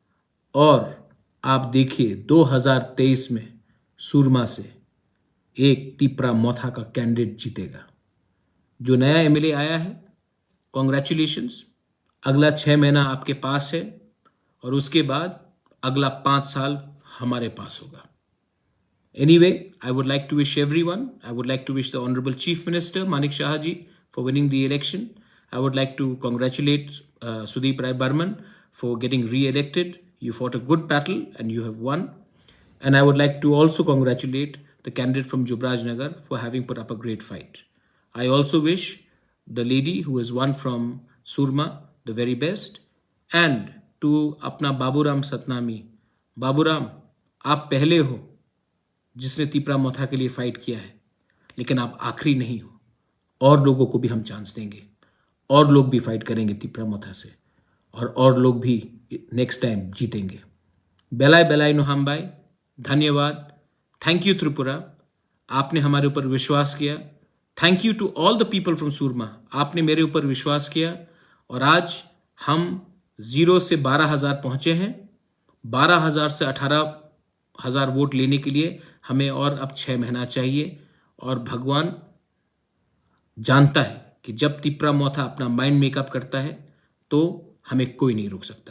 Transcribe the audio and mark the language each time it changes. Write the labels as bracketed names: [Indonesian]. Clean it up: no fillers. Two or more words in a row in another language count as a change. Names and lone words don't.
[Hindi] और आप देखिए 2023 में सूरमा से एक तिपरा मोथा का कैंडिडेट जीतेगा। जो नया एमएलए आया है, कॉन्ग्रेचुलेशंस। अगला 6 महीना आपके पास है और उसके बाद अगला 5 साल हमारे पास होगा। [English] Anyway, I would like to wish everyone, I would like to wish the Honorable Chief Minister Manik Shah ji for winning the election. I would like to congratulate Sudeep Rai Burman for getting re-elected. You fought a good battle and you have won. And I would like to also congratulate the candidate from Jubraj Nagar for having put up a great fight. I also wish the lady who has won from Surma the very best. And to [Hindi] अपना बाबूराम सतनामी, बाबूराम, आप पहले हो जिसने तिपरा मोथा के लिए फाइट किया है, लेकिन आप आखिरी नहीं हो। और लोगों को भी हम चांस देंगे, और लोग भी फाइट करेंगे तिपरा मोथा से, और लोग भी [English] next time [Hindi] जीतेंगे। [Kok Borok] बेलाय बेलाय नो हम बाय, धन्यवाद। [English] thank you त्रिपुरा। [Hindi] आपने हमारे ऊपर विश्वास किया। [English] thank you to all the people from सूरमा, [Hindi] आपने मेरे ऊपर विश्वास किया और आज हम 0 से 12,000 पहुंचे हैं। 12,000 से 18,000 वोट लेने के लिए हमें और अब 6 महीना चाहिए और भगवान जानता है कि जब तिपरा मोथा अपना [English] mind make up [Hindi] करता है तो हमें कोई नहीं रोक सकता।